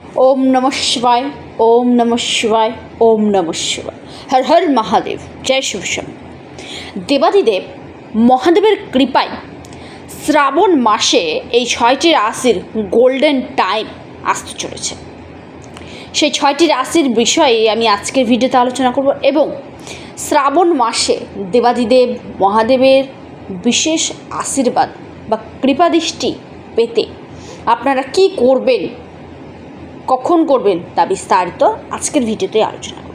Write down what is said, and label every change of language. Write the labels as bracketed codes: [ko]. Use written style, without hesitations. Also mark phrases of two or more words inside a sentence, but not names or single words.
[sa] ओम नमः शिवाय, ओम नमः शिवाय, ओम नमः शिवाय। [hi] हर हर महादेव। जय शिव शंकर। [bn] देवादिदेव মহাদেবের কৃপায় শ্রাবণ মাসে এই ৬টি রাশির [en] golden time [bn] আসতে চলেছে। সেই ৬টি রাশির বিষয়ে আমি আজকের ভিডিওতে আলোচনা করব এবং শ্রাবণ মাসে দেবাদিদেব মহাদেবের বিশেষ আশীর্বাদ বা কৃপাদৃষ্টি পেতে আপনারা কি করবেন, কখন করবেন তা বিস্তারিত আজকের ভিডিওতে আলোচনা করব।